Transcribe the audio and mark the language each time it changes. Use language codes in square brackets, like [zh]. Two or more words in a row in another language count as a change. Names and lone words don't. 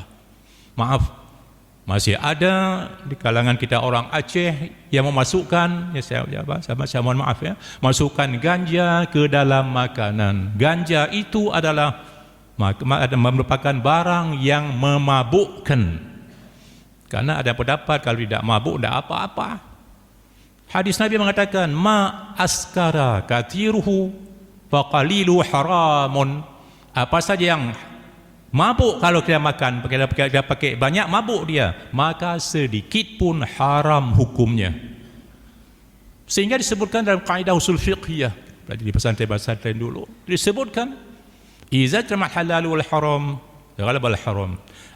[id] Maaf, masih ada di kalangan kita orang Aceh yang memasukkan, saya mohon maaf ya, masukkan ganja ke dalam makanan. Ganja itu adalah merupakan barang yang memabukkan. Karena ada pendapat kalau tidak mabuk tidak apa-apa. Hadis Nabi mengatakan, [ar] ma askara kathiruhu faqalilu haramun. [id] Apa saja yang mabuk kalau kita makan, kita pakai banyak mabuk dia, maka sedikit pun haram hukumnya. Sehingga disebutkan dalam kaidah usul fiqhiyah, di pesantren-pesantren dulu disebutkan, [ar] iza jamal halal wal haram ghalabal haram.